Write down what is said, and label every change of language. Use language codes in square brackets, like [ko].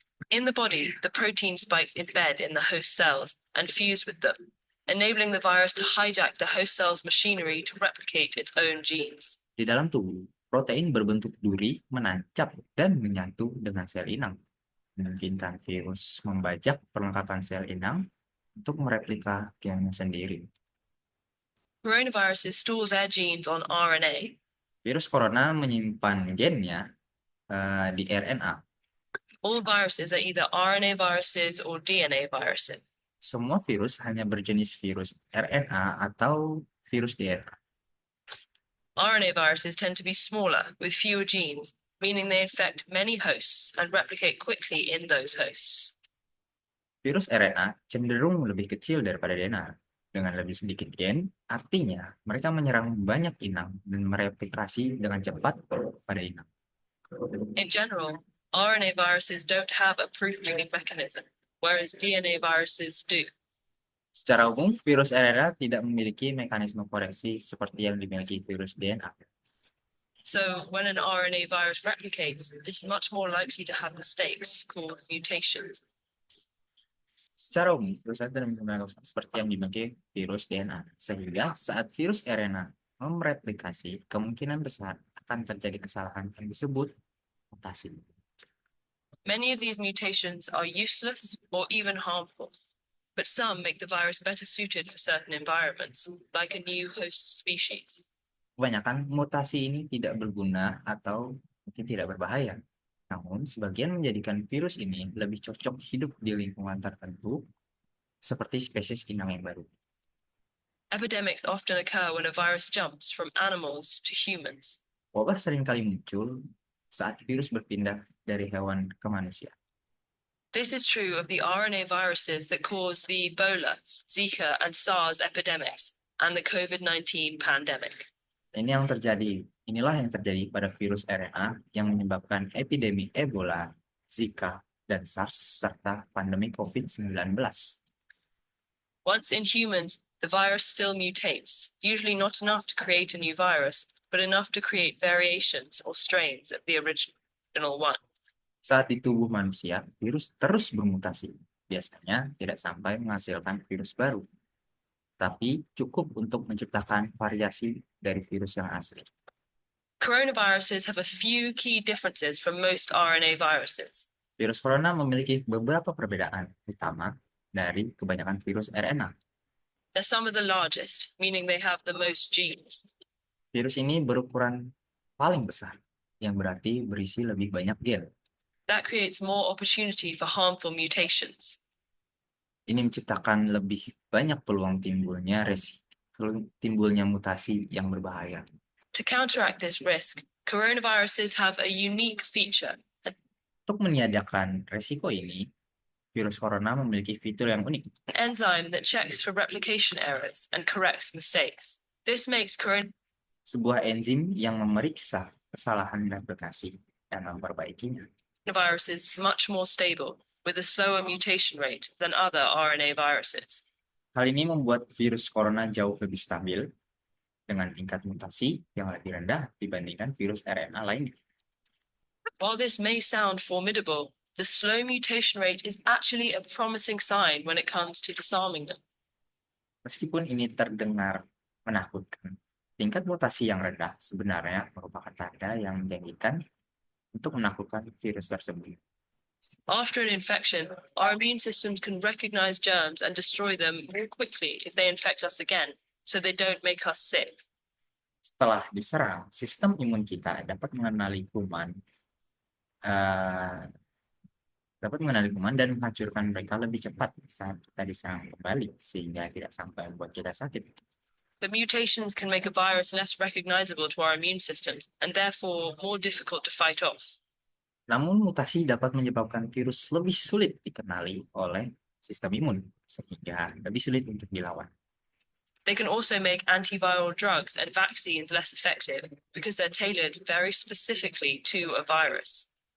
[en] In the body, the protein spikes embed in the host cells and fuse with them, enabling the virus to hijack the host cell's machinery to replicate its own genes. [id] Di dalam tubuh, protein berbentuk duri menancap dan menyatu dengan sel inang, memungkinkan virus membajak perlengkapan sel inang untuk mereplika gennya sendiri. [en] Coronaviruses store their genes on RNA. [id] Virus corona menyimpan gennya di RNA. [en] All viruses are either RNA viruses or DNA viruses. [id] Semua virus hanya berjenis virus RNA atau virus DNA. [en] RNA viruses tend to be smaller, with fewer genes, meaning they infect many hosts and replicate quickly in those hosts. [id] Virus RNA cenderung lebih kecil daripada DNA. Dengan lebih sedikit gen, artinya mereka menyerang banyak inang dan mereplikasi dengan cepat pada inang. [en] In general, RNA viruses don't have a proofreading mechanism, whereas DNA viruses do. [id] Secara umum, virus RNA tidak memiliki mekanisme koreksi seperti yang dimiliki virus DNA. [en] So when an RNA virus replicates, it's much more likely to have mistakes called mutations. [id] Secara umum, virus RNA tidak memiliki seperti yang dimiliki virus DNA. Sehingga saat virus RNA mereplikasi, kemungkinan besar akan terjadi kesalahan yang disebut mutasi. [en] Many of these mutations are useless or even harmful, but some make the virus better suited for certain environments, like a new host species. [id] Kebanyakan mutasi ini tidak berguna atau mungkin tidak berbahaya. Namun, sebagian menjadikan virus ini lebih cocok hidup di lingkungan tertentu, seperti spesies inang yang baru. [en] Epidemics often occur when a virus jumps from animals to humans. [id] Wabah seringkali muncul saat virus berpindah dari hewan ke manusia. [en] This is true of the RNA viruses that cause the Ebola, Zika, and SARS epidemics, and the COVID-19 pandemic. [id] Inilah yang terjadi pada virus RNA yang menyebabkan epidemi Ebola, Zika, dan SARS serta pandemi COVID-19. [en] Once in humans, the virus still mutates, usually not enough to create a new virus, but enough to create variations or strains of the original one. [id] Saat di tubuh manusia, virus terus bermutasi. Biasanya tidak sampai menghasilkan virus baru, tapi cukup untuk menciptakan variasi dari virus yang asli. [en] Coronaviruses have a few key differences from most RNA viruses. [id] Virus corona memiliki beberapa perbedaan utama dari kebanyakan virus RNA. [en] They're some of the largest, meaning they have the most genes. [id] Virus ini berukuran paling besar, yang berarti berisi lebih banyak gen. [en] That creates more opportunity for harmful mutations. [id] Ini menciptakan lebih banyak peluang timbulnya mutasi yang berbahaya. [en] To counteract this risk, coronaviruses have a unique feature. [id] Untuk meniadakan resiko ini, virus corona memiliki fitur yang unik. [en] An enzyme that checks for replication errors and corrects mistakes. This makes [id] Sebuah enzim yang memeriksa kesalahan replikasi dan memperbaikinya. [en] coronaviruses much more stable, with a slower mutation rate than other RNA viruses. [id] Hal ini membuat virus corona jauh lebih stabil dengan tingkat mutasi yang lebih rendah dibandingkan virus RNA lainnya. [en] While this may sound formidable, the slow mutation rate is actually a promising sign when it comes to disarming them. [id] Meskipun ini terdengar menakutkan, tingkat mutasi yang rendah sebenarnya merupakan tanda yang menjanjikan untuk menaklukkan virus tersebut. [en] After an infection, our immune systems can recognize germs and destroy them more quickly if they infect us again, so they don't make us sick. [id] Setelah diserang, sistem imun kita dapat mengenali kuman dan menghancurkan mereka lebih cepat saat kita diserang kembali, sehingga tidak sampai membuat kita sakit. [en] But mutations can make a virus less recognizable to our immune systems and therefore more difficult to fight off. [id] Namun mutasi dapat menyebabkan virus lebih sulit dikenali oleh sistem imun, sehingga lebih sulit untuk dilawan. [en] They can also make antiviral drugs and vaccines less effective because they're tailored very specifically to a virus.